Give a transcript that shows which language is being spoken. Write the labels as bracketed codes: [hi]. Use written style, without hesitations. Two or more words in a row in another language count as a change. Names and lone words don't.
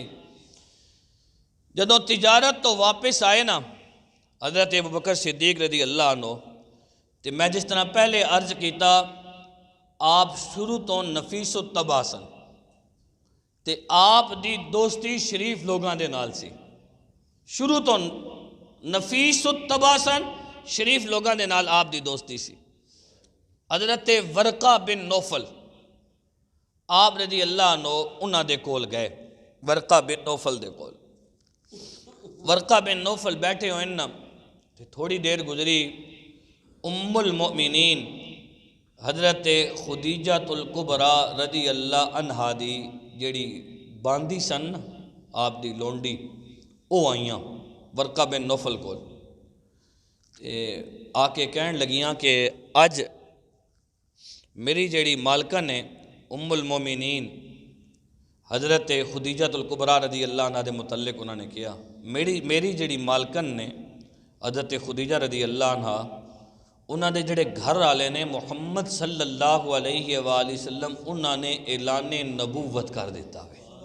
[pa] جدوں تجارت تو واپس آئے نا حضرت ابو بکر صدیق [ar] رضی اللہ عنہ، [pa] تے میں جس طرح پہلے عرض کیتا آپ شروع تو نفیس و طبع سن، تے آپ دی دوستی شریف لوگاں دے نال سی، شروع تو نفیس و طبع سن، شریف لوگاں دے نال آپ دی دوستی سی۔ حضرت ورقہ بن نوفل آپ [ar] رضی اللہ عنہ [pa] انہاں دے کول گئے، ورقہ بن نوفل دے کول۔ ورقہ بن نوفل بیٹھے ہوئے نا، تھوڑی دیر گزری، ام المؤمنین حضرت خدیجہ الکبریٰ [ar] رضی اللہ عنہا [pa] دی جڑی باندی سن آپ دی لونڈی، او آئیاں ورقہ بن نوفل کو آ کے کہن لگیاں کہ اج میری جیڑی مالکہ نے ام المومنین حضرت خدیجہ الکبریٰ [ar] رضی اللہ عنہ [pa] دے متعلق انہوں نے کیا، میری جیڑی مالکن نے حضرت خدیجہ [ar] رضی اللہ عنہ [pa] انہوں نے جڑے گھر والے نے محمد [ar] صلی اللہ علیہ وآلہ وسلم [pa] انہوں نے اعلان نبوت کر دیتا ہے۔